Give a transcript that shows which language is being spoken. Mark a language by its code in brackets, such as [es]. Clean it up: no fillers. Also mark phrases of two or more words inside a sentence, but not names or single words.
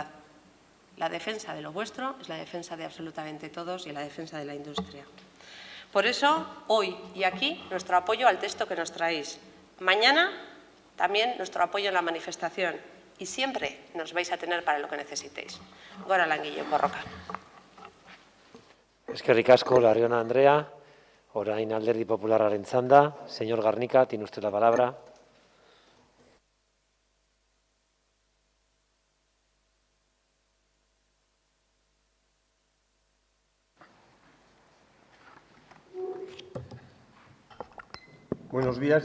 [es] La defensa de lo vuestro es la defensa de absolutamente todos y la defensa de la industria. Por eso, hoy y aquí, nuestro apoyo al texto que nos traéis. Mañana también nuestro apoyo en la manifestación y siempre nos vais a tener para lo que necesitéis. [eu] Gora langile borroka. Eskerrik asko, Larrion Andrea. Orain Alderdi Popularraren txanda. [es] Señor Garnica, tiene usted la palabra. Buenos días.